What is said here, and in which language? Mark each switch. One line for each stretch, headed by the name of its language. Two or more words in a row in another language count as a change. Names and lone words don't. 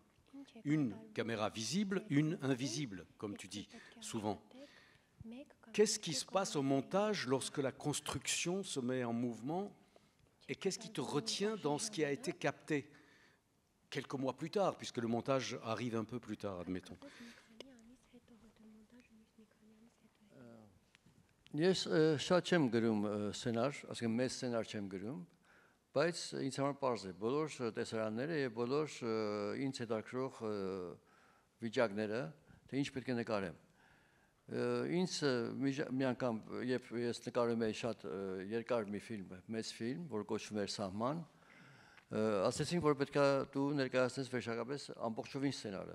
French: Une caméra visible, une invisible, comme tu dis souvent. Qu'est-ce qui se passe au montage lorsque la construction se met en mouvement et qu'est-ce qui te retient dans ce qui a été capté quelques mois plus tard, puisque le montage arrive un peu plus tard, admettons.
Armenian: Ես շատ չեմ գրում սցենար, ասենք մեծ սցենար չեմ գրում, բայց ինձ համար պարզ է բոլոր տեսարանները եւ բոլոր ինձ հետաքրող վիճակները, թե ինչ պետք է նկարեմ։ Ինձ մի անգամ երբ ես նկարում էի շատ երկար մի ֆիլմ, մեծ ֆիլմ, որ կոչվում էր Սահման, ասեցին, որ պետք է դու ներկայացնես վերջապես ամբողջովին սցենարը։